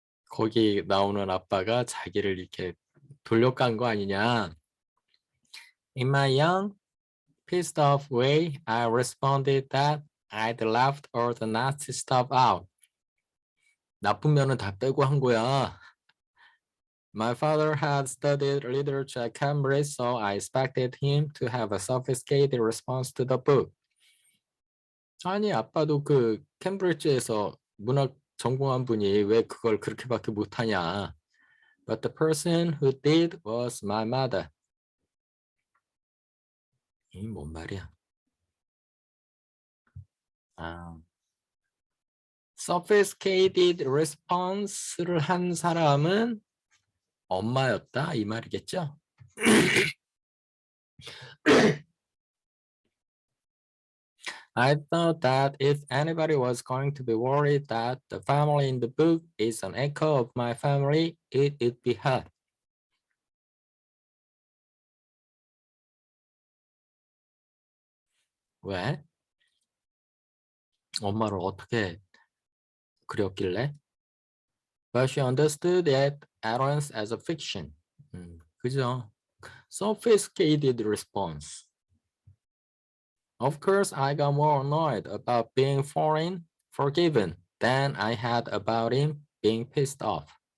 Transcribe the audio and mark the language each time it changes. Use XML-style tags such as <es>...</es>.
<ko>거기 나오는 아빠가 자기를 이렇게 돌려간 거 아니냐.</ko> <en>In my young, pissed off way, I responded that I'd left all the nasty stuff out.</en> <ko>나쁜 면은 다 빼고 한 거야.</ko> <en>My father had studied literature at Cambridge, so I expected him to have a sophisticated response to the book.</en> <ko>아니, 아빠도 그 캠브리지에서 문학 전공한 분이 왜 그걸 그렇게밖에 못하냐.</ko> <en>But the person who did was my mother.</en> <ko>이 뭔 말이야? 아,</ko> <en>sophisticated response</en> <ko>를 한 사람은 엄마였다 이 말이겠죠?</ko> <en>I thought that if anybody was going to be worried that the family in the book is an echo of my family, it would be her.</en> <ko>왜? 엄마를 어떻게 그렸길래?</ko> <en>But she understood that Aaron's as a fiction.</en> <ko>그죠?</ko> <en>Sophisticated response. Of course, I got more annoyed about being forgiven than I had about him being pissed off.</en>